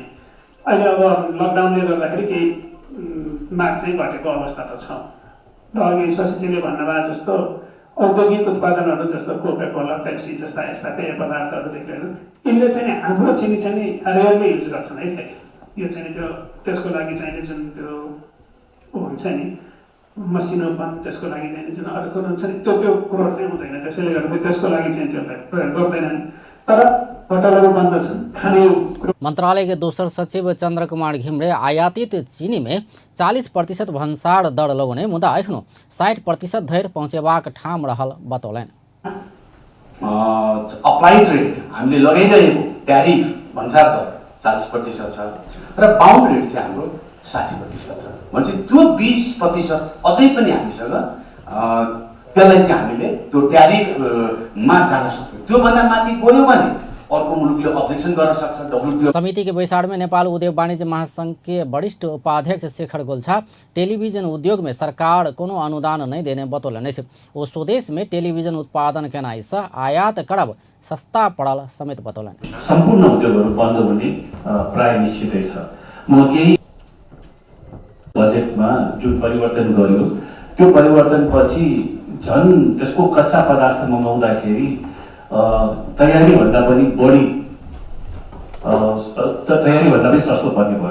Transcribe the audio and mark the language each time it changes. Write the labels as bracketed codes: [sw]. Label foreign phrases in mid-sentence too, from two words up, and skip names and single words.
[ne] अहिले अब लकडाउनले गर्दाखेरि केही माग चाहिँ घटेको अवस्था त छ र अघि शशीजीले भन्नुभयो जस्तो औद्योगिक उत्पादनहरू जस्तो कोकाकोला पेप्सी जस्ता यस्ता पेय पदार्थहरूदेखि लिएर यिनले चाहिँ हाम्रो चिनी चाहिँ [en] rarely use [ne] गर्छन् है। यो चाहिँ त्यसको लागि चाहिँ जुन त्यो हुन्छ नि मसिनोपन त्यसको लागि चाहिँ जुन अरू कुरो हुन्छ नि त्यो कुरोहरू चाहिँ हुँदैन। त्यसैले गर्दा त्यसको लागि चाहिँ त्यसलाई प्रयोग गर्दैनन्, तर होटलहरू बन्द छन् खाने। [mai] मंत्रालय के दोसर सचिव चंद्र कुमार घिमरे आयातित चीनी में 40% भंसार दर लगाउने मुदा एखनो 60% धरि पहुँचेबाक ठाम रहल बतौलनि। [en] applied rate [ne] हामीले लगाइरहेको ट्यारिफ भंसार दर 40% छ र [en] bound rate [ne] चाहिँ हाम्रो 60% छ। भने त्यो 20% अझै पनि हामीसँग त्यसलाई चाहिँ हामीले त्यो ट्यारिफमा जान सक्छौँ। त्योभन्दा माथि गयो भने अर्को मुलुकले अब्जेक्सन गर्न सक्छ। WTO [mai] समिति के बैसार में नेपाल उद्योग वाणिज्य महासंघ के वरिष्ठ उपाध्यक्ष शेखर गोल्छा टेलीविजन उद्योग में सरकार कोनो अनुदान नहीं देने बतौलनि। वो स्वदेश में टेलीविजन उत्पादन केनाइ से आयात करब सस्ता पड़ल समेत बतौलनि। [ne] सम्पूर्ण उद्योगहरू बन्द हुने प्राय निश्चितै छ। म केही बजेटमा जुन परिवर्तन गर्यो त्यो परिवर्तनपछि झन् त्यसको कच्चा पदार्थ मगाउँदाखेरि तयारीभन्दा पनि बढी तयारीभन्दा पनि सस्तो पर्ने भयो।